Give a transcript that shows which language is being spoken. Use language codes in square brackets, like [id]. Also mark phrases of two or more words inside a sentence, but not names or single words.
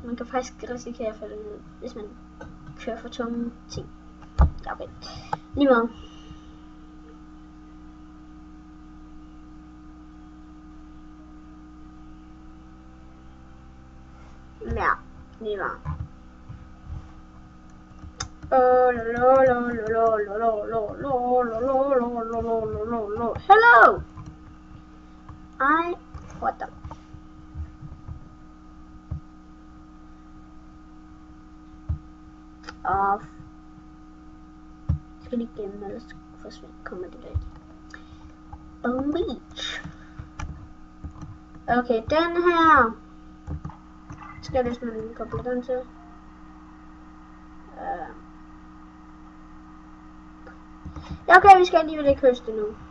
[da] Man kan faktisk risikere at falde ned, hvis man kører for tunge ting. Ja, okay. Lige meget. Ja, lige meget. [en] Hello! What the? Off. [da] Skal lige gemme, ellers kommer det der. Boom Beach. Okay, den her. Skal jeg lige koble den til? Ja, okay, vi skal alligevel ikke høste nu.